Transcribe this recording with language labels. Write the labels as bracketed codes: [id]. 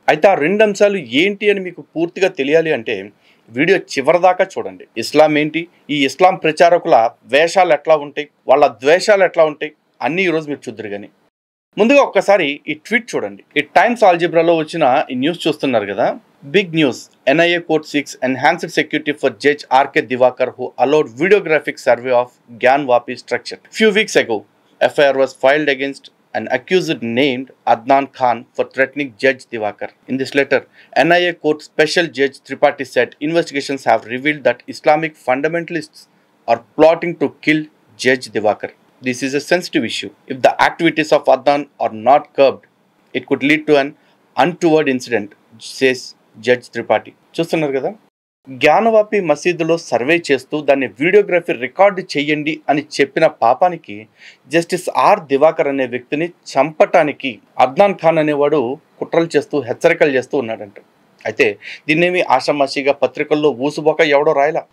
[te] అయితే ఆ రెండు అంశాలు ఏంటి అని మీకు పూర్తిగా తెలియాలి అంటే వీడియో చివరిదాకా చూడండి. ఇస్లాం ఏంటి, ఈ ఇస్లాం ప్రచారకుల వేషాలు ఎట్లా ఉంటాయి, వాళ్ళ ద్వేషాలు ఎట్లా ఉంటాయి అన్నీ ఈరోజు మీరు చూద్దరు. కానీ ముందుగా ఒక్కసారి ఈ ట్వీట్ చూడండి. ఈ టైమ్స్ ఆల్జిబ్రాలో వచ్చిన ఈ న్యూస్ చూస్తున్నారు కదా. [en] Big news, NIA court seeks enhanced security for Judge R.K. Divakar who allowed videographic survey of Gyan Vapi structure. Few weeks ago, FIR was filed against an accused named Adnan Khan for threatening Judge Divakar. In this letter, NIA court special judge Tripathi said investigations have revealed that Islamic fundamentalists are plotting to kill Judge Divakar. This is a sensitive issue. If the activities of Adnan are not curbed, it could lead to an untoward incident, says judge Tripathi. [te] చూస్తున్నారు కదా, జ్ఞానవాపి మసీదులో survey చేస్తూ దాన్ని videography record చేయండి అని చెప్పిన పాపానికి justice R Diwakar అనే వ్యక్తిని చంపటానికి అద్నాన్ ఖాన్ అనేవాడు కుట్రలు చేస్తూ హెచ్చరికలు చేస్తూ ఉన్నాడంట. అయితే దీన్నేమి ఆషామాషిగా పత్రికల్లో ఊసుబోక ఎవడో రాయలా.